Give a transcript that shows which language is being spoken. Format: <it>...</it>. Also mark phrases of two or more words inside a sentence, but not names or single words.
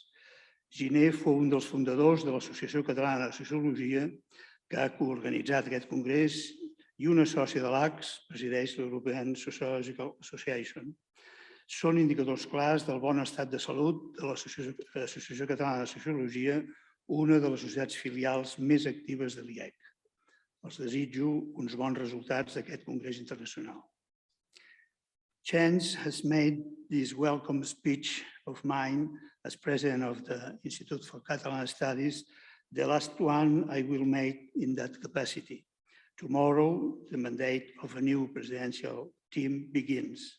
<ca>Giner fou un dels fundadors de l'Associació Catalana de Sociologia, que ha coorganitzat aquest congrés, i una sòcia de l'ACS presideix l'European Sociological Association. Són indicadors clars del bon estat de salut de l'Associació Catalana de Sociologia, una de les societats filials més actives de l'IEC. Els desitjo uns bons resultats d'aquest congrés internacional.</ca> <en>Chance has made this welcome speech of mine as president of the Institute for Catalan Studies the last one I will make in that capacity. Tomorrow, the mandate of a new presidential team begins.</en>